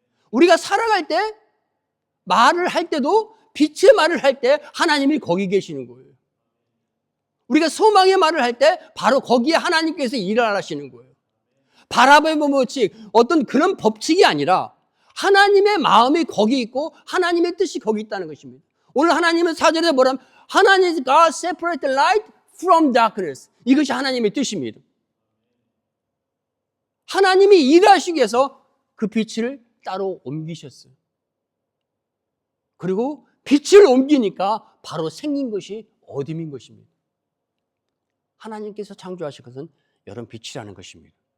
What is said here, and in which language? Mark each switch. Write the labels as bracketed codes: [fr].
[ko] 우리가 살아갈 때 말을 할 때도 빛의 말을 할 때 하나님이 거기 계시는 거예요. 우리가 소망의 말을 할 때 바로 거기에 하나님께서 일을 하시는 거예요. 바라보의 법칙, 어떤 그런 법칙이 아니라 하나님의 마음이 거기 있고 하나님의 뜻이 거기 있다는 것입니다. 오늘 하나님은 4절에 뭐라면 하나님 [en] God separate the light from darkness. [ko] 이것이 하나님의 뜻입니다. 하나님이 일하시기 위해서 그 빛을 따로 옮기셨어요. 그리고 빛을 옮기니까 바로 생긴 것이 어둠인 것입니다. 하나님께서 창조하신 것은 여러분 빛이라는 것입니다.